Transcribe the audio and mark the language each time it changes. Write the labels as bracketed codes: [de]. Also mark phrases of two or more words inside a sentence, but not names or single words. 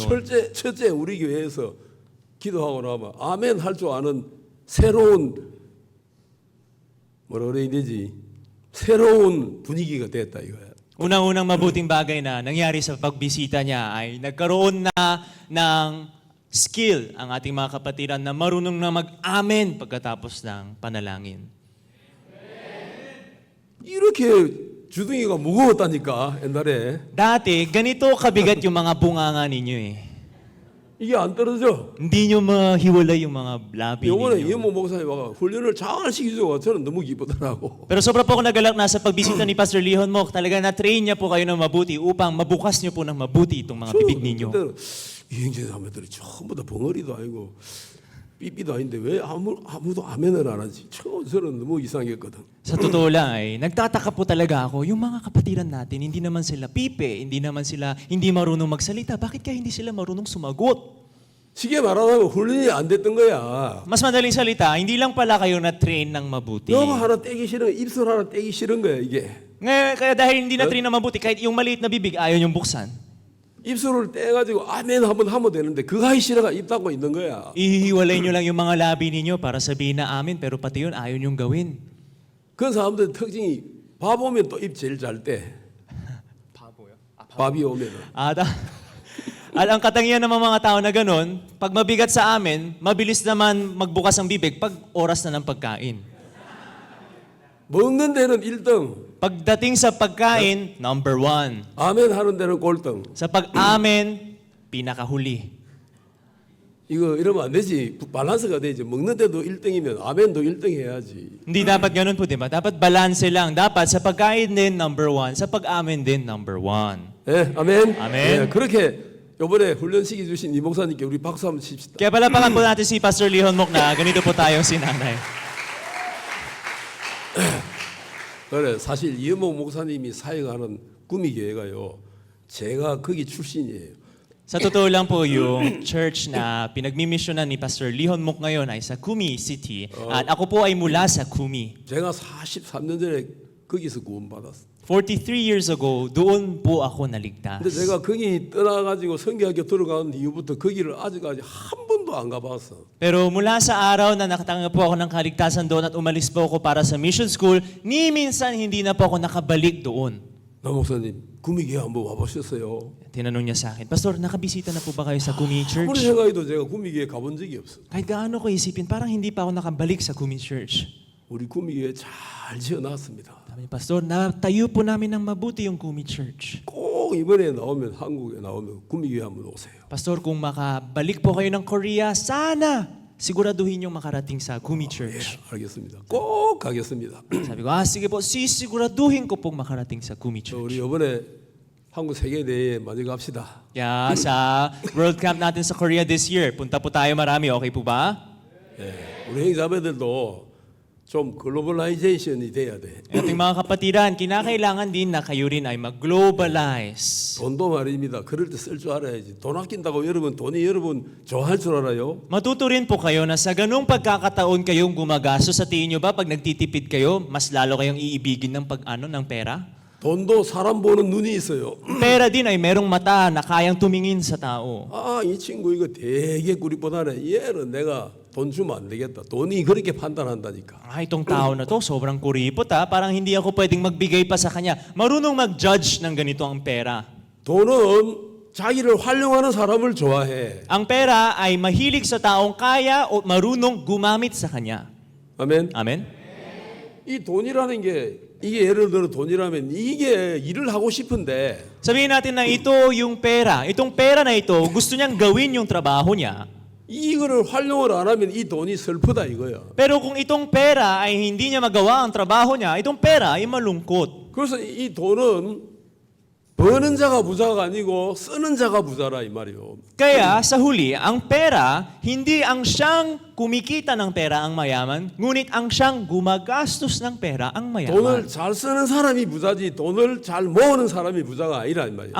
[ko] 첫째 우리 교회에서 기도하고 나면 아멘 할 줄 아는 새로운 뭐라 그래야 되지? 새로운 분위기가 됐다 이거야. [tl] Unang-unang mabuting bagay na nangyari sa pagbisita niya ay nagkaroon na ng skill ang ating mga kapatiran na marunong na mag-amen pagkatapos ng panalangin. [ko] 이렇게 주둥이가 무거웠다니까 옛날에 [tl] Dati, ganito kabigat yung mga bunganga ninyo eh. [ko] 이게 안 떨어져. [tl] Hindi nyo mahiwalay yung mga labi [ko] 요번에 [tl] ninyo. [ko] 이영모 목사님 와가 훈련을 잘 시키죠. 저는 너무 기쁘더라고. [tl] Pero sobra po ako nagalak na sa pagbisita ni Pastor Lee Honmok, talaga na-train niya po kayo ng mabuti upang mabukas niyo po ng mabuti itong mga bibig ninyo. [ko] 그때는 이행제 자매들이 전부 다 벙어리도 아니고 삐삐도 아닌데 왜 아무도 아멘을 안 하지? 저는 너무 이상했거든. [tl] Sa totoo lang ay nagtataka po talaga ako, yung mga kapatiran natin, hindi naman sila pipe, hindi marunong magsalita. Bakit kaya hindi sila marunong sumagot? [ko] 쉽게 말하자면 훈련이 안 됐던 거야. [tl] Mas madaling salita, hindi lang pala kayo na-train ng mabuti. [ko] 영어 하나 떼기 싫은 입술 하나 떼기 싫은 거야 이게. [tl] Ngayon, kaya dahil hindi na-train ng mabuti, kahit yung maliit na bibig, ayaw yung buksan. [ko] 입술을 떼가지고 아멘 한번 하면 되는데 그거 하기 싫어가 입 닫고 있는 거야. [tl] Ihiwalay nyo lang yung mga labi ninyo para sabihin na amin, pero pati yun, ayaw nyong gawin. [ko] 그런 사람들 특징이 밥 오면 또 입 제일 잘 떼. 밥이 오면은. [tl] Ang katangian ng mga tao na ganun, pag mabigat sa amin, mabilis naman magbukas ang bibig pag oras na ng pagkain. [ko] 먹는 데는 1등. [tl] Pagdating sa pagkain, number 1. [ko] 아멘 하는 데는 꼴등. [tl] Sa pag-amen, pinakahuli. [ko] 이거 이러면 안 되지. 밸런스가 되지. 먹는 데도 1등이면 아멘도 1등 해야지. [tl] Hindi dapat ganun po, di ba? Dapat balance lang. Dapat sa pagkain din, number 1. Sa pag-amen din, number 1. [ko] 예, 아멘. 아멘. 예, 그렇게 요번에 훈련시켜 주신 이 목사님께 우리 박수 한번 칩시다. [tl] Kaya palapakan po natin si Pastor Lee Honmok na ganito po tayong sinanay. [ko] 그래 사실 이은목 목사님이 사역하는 구미교회가요. 제가 거기 출신이에요. [tl] Sa totoo lang po, yung church na pinagmimisyonan ni Pastor Lee Honmok ngayon ay sa Kumi City. At ako po ay mula sa Kumi. [ko] 제가 43년 전에 거기서 구원받았어요. [tl] 43 [en] years ago, [tl] doon po ako naligtas. [ko] 근데 제가 거기 떠나가지고 성교학교 들어간 이후부터 거기를 아직까지 한 번도 안 가봤어. [tl] Pero mula sa araw na nakatanggap po ako ng kaligtasan doon at umalis po ako para sa mission school, ni minsan hindi na po ako nakabalik doon. [ko] 나 목사님 구미교회 한번 와보셨어요? [tl] Tinanong niya sa akin, Pastor, nakabisita na po ba kayo sa Kumi [ko] 아무리 [tl] Church? [ko] 생각해도 제가 구미교회 가본 적이 없어. [tl] Kahit gaano ko isipin, parang hindi pa ako nakabalik sa Kumi Church. [ko] 우리 구미교회 잘 지어놨습니다. [tl] Sabi ni Pastor, natayo po namin ng mabuti yung Kumi Church. [ko] 꼭 이번에 나오면 한국에 나오면 구미교회 한번 오세요. [tl] Pastor, kung makabalik po kayo ng Korea, sana siguraduhin yung makarating sa Kumi [ko] 예, [tl] Church. [ko] 알겠습니다. 꼭 가겠습니다. [tl] Sabi ko, sige po, sisiguraduhin ko pong makarating sa Kumi [ko] 저 [tl] Church. [ko] 우리 이번에 한국 세계대회에 많이 갑시다. [tl] Kaya sa World Camp natin sa Korea [en] this year, [tl] punta po tayo marami, okay po ba? [ko] 예, 우리 형제자매들도 좀 글로벌라이제이션이 돼야 돼. [tl] Ating mga kapatiran, kinakailangan din na kayo rin ay mag-globalize. [ko] 돈도 말입니다. 그럴 때 쓸 줄 알아야지. 돈 아낀다고 여러분 돈이 여러분 좋아할 줄 알아요? [tl] Matuto rin po kayo na sa ganung pagkakataon kayong gumagastos, sa tingin nyo ba pag nagtitipid kayo, mas lalo kayong iibigin ng ng pera? [ko] 돈도 사람 보는 눈이 있어요. [tl] Pera din ay merong mata na kayang tumingin sa tao. [ko] 아, 이 친구 이거 되게 구릿보다네. 얘는 내가 돈 주면 안 되겠다. 돈이 그렇게 판단한다니까. [tl] Itong tao na to, sobrang kuripot parang hindi ako pwedeng magbigay pa sa kanya. Marunong mag-judge ng ganito ang pera. [ko] 돈은 자기를 활용하는 사람을 좋아해. [tl] Ang pera ay mahilig sa taong kaya o marunong gumamit sa kanya. [ko] 아멘. [tl] Amen? [ko] 이 돈이라는 게 이게 예를 들어 돈이라면 이게 일을 하고 싶은데 [tl] Sabihin natin na ito yung pera. Itong pera na ito, gusto niyang gawin yung trabaho niya. [ko] 이거를 활용을 안 하면 이 돈이 슬프다 이거야. [tl] Pero kung itong pera ay hindi niya magawa ang trabaho niya, itong pera ay malungkot. [ko] 그래서 이 돈은 버는 자가 부자가 아니고 쓰는 자가 부자라 이 말이요. [tl] Kaya sa huli, ang pera, hindi ang siyang kumikita ng pera ang mayaman, ngunit ang siyang gumagastos ng pera ang mayaman. [ko] 돈을 잘 쓰는 사람이 부자지 돈을 잘 모으는 사람이 부자가 아니라 이 말이야.